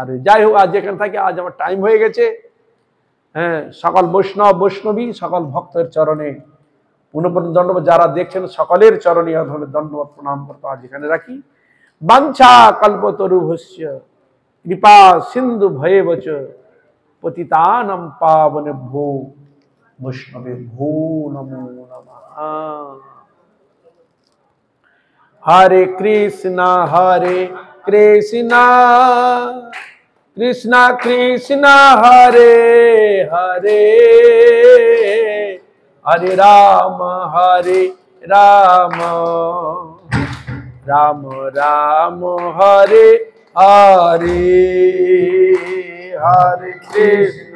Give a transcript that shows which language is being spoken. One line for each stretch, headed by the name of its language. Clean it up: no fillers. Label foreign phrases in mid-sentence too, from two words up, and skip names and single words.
Bangla: যাই হোক, আজ যেখানে থাকি, আজ আমার টাইম হয়ে গেছে। সকল বৈষ্ণব বৈষ্ণবী সকল ভক্তের চরণে পুনঃ দণ্ডবত, যারা দেখছেন সকলের চরণে দণ্ডবত প্রণাম করতে আজ এখানে রাখি।
Sanskrit: বাঞ্ছা কল্পতরুভস্য কৃপা সিন্ধু ভয়েবচ পতিতানাং পাবনেভ্যো বৈষ্ণবেভ্যো নমো নমঃ। হরে কৃষ্ণ কৃষ্ণ কৃষ্ণ হরে হরে, হরে রাম রাম রাম হরে হরে, হরে কৃষ্ণ